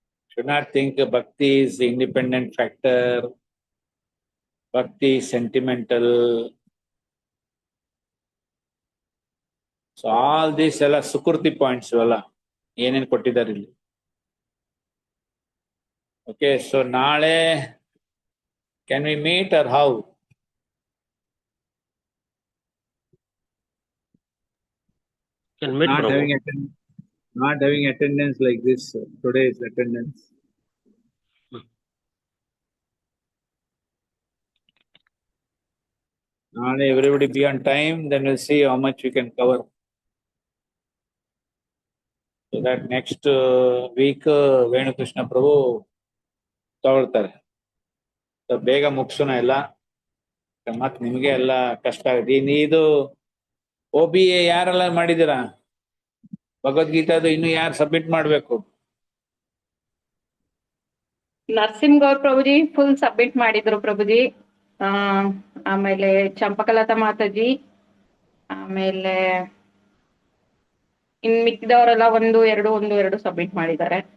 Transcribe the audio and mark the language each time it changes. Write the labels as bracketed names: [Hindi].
[English] should not think bhakti is the independent factor, bhakti is sentimental. So all these [Kannada] ಎಲ್ಲ Sukruti points ಅಲ್ಲ ಏನೇನು ಕೊಟ್ಟಿದ್ದಾರೆ ಇಲ್ಲಿ. [English] Okay, so ನಾಳೆ can we meet or how? Can meet, Not Prabhu. having attendance like this, today's attendance. Naale everybody be on time, then we'll see how much we can cover. So that next week Venu Krishna Prabhu ತಗೊಳ್ತಾರೆ. [Kannada] So ಬೇಗ ಮುಗಿಸೋಣ ಎಲ್ಲ, ಮತ್ ನಿಮಗೆ ಎಲ್ಲ ಕಷ್ಟ ಆಗುತ್ತೆ. ಇದು OBA ಯಾರೆಲ್ಲ ಮಾಡಿದ್ದೀರಾ? ಭಗವದ್ಗೀತಾದು ಇನ್ನು ಯಾರು ಸಬ್ಮಿಟ್ ಮಾಡ್ಬೇಕು? ನರಸಿಂಹಗೌಡ್ ಪ್ರಭುಜಿ ಫುಲ್ ಸಬ್ಮಿಟ್ ಮಾಡಿದ್ರು ಪ್ರಭುಜಿ. ಆಮೇಲೆ ಚಂಪಕಲತಾ ಮಾತಾಜಿ, ಆಮೇಲೆ ಇನ್ ಮಿಕ್ಕಿದವರೆಲ್ಲ ಒಂದು ಎರಡು ಸಬ್ಮಿಟ್ ಮಾಡಿದ್ದಾರೆ.